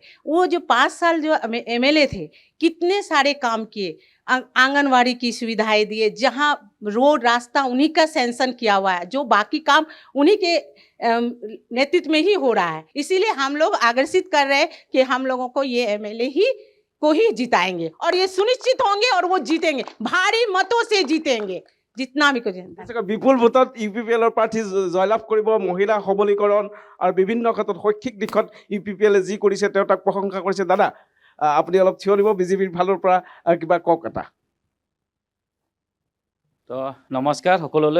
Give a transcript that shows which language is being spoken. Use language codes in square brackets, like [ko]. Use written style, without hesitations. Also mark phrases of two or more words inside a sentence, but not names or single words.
[hi] वो जो 5 साल जो MLA थे, कितने सारे काम किए, आंगनवाड़ी की सुविधाएं दिए, जहाँ रोड रास्ता उन्हीं का सैंक्शन किया हुआ है, जो बाकी काम उन्हीं के नेतृत्व में ही हो रहा है। इसीलिए हम लोग आग्रहित कर रहे हैं कि हम लोगों को ये MLA को ही जिताएंगे, और ये सुनिश्चित होंगे और वो जीतेंगे, भारी मतों से जीतेंगे, जितना भी कुछ। [as] বিপুল ভোটত UPPL-ৰ প্ৰাৰ্থী জয়লাভ কৰিব। মহিলা সবলীকৰণ আৰু বিভিন্ন ক্ষেত্ৰত শৈক্ষিক দিশত UPPL-এ যি কৰিছে তেওঁ তাক প্ৰশংসা কৰিছে। দাদা আপুনি অলপ থিয় দিব, BJPৰ ফালৰ পৰা কিবা কওক এটা। তো নমস্কাৰ সকলোলৈ।